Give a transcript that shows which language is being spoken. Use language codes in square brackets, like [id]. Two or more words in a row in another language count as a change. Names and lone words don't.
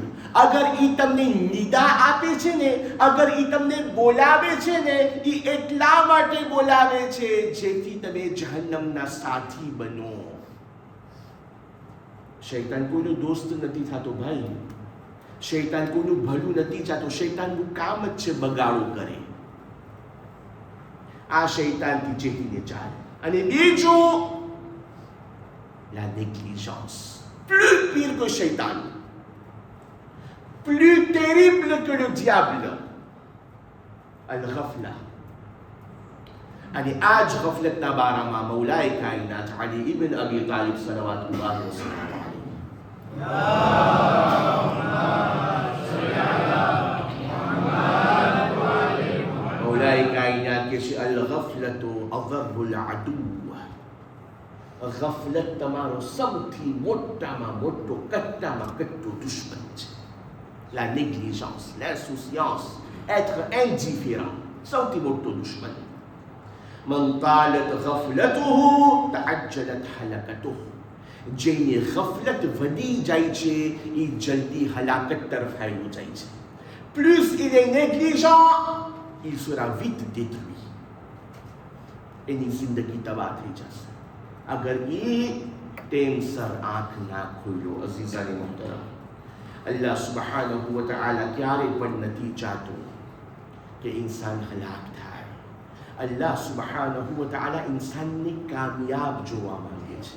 [gu] અગર ઈ તમને નિદા આપે છે ને, અગર ઈ તમને બોલાવે છે ને, ઈ એટલા માટે બોલાવે છે જેથી તમે જહન્નમના સાથી બનો. શૈતાન કોઈનો દોસ્ત નથી થતો ભાઈ. શૈતાન કોઈનું ભલું નથી ચાહતો. શૈતાનનું કામ જ છે બગાડો કરે. આ શૈતાનથી ચેતીને ચાલે. અને બીજું [fr] la négligence. Plus pire que Shaitan, plus terrible que le diable, al-ghafla. [gu] અને આ જ ગફલતના બારામાં મૌલાએ કાયનાત અલી ઇબ્ન અબી તાલિબ [ar] صلوات الله وسلم [gu] મૌલાએ કાયનાત કે છે [ar] الغفلة أضر الأعداء. [gu] ગફલત તમારો સૌથી મોટામાં મોટો કટ્ટામાં કટ્ટો દુશ્મન છે. [fr] La négligence, l'insouciance, être indifférent, [gu] સૌથી મોટો દુશ્મન. [ar] من طالت غفلته تعجلت حلقته. [gu] જેની ગફલત વધી જાય છે એ જલ્દી હલાકત તરફ હાલ્યો જાય છે. [fr] Plus il est négligent, il sera vite détruit. [gu] એની જિંદગી તબાહ થઈ જશે અગર એ ટેમસર આંખ ના ખોલ્યો. અઝીઝાની મોહતરમ, [ar] الله سبحانه وتعالى [gu] ક્યારે પણ નથી ચાહતો કે ઇન્સાન હલાક થાય. [ar] الله سبحانه وتعالى [gu] ઇન્સાનને કામયાબ જોવા માંગે છે.